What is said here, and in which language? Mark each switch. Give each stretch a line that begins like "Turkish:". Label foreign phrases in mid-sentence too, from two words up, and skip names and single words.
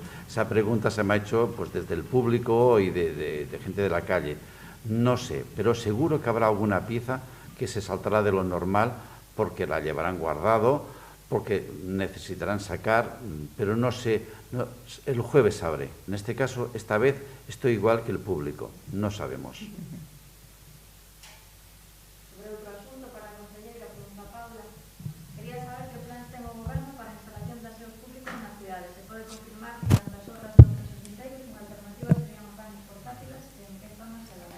Spanish: Esa pregunta se me ha hecho pues, desde el público y de gente de la calle. No sé, pero seguro que habrá alguna pieza que se saltará de lo normal porque la llevarán guardado, porque necesitarán sacar, pero no sé, el jueves sabré. En este caso, esta vez, estoy igual que el público, no sabemos.
Galician: Sobre outro asunto, para a conselleira, pregunta Paula, quería saber que plans ten o goberno para a instalación de aseos públicos nas cidades. Se pode confirmar que as obras de outros mistérios, unha alternativa serían os baños portátiles e en que zonas se darán?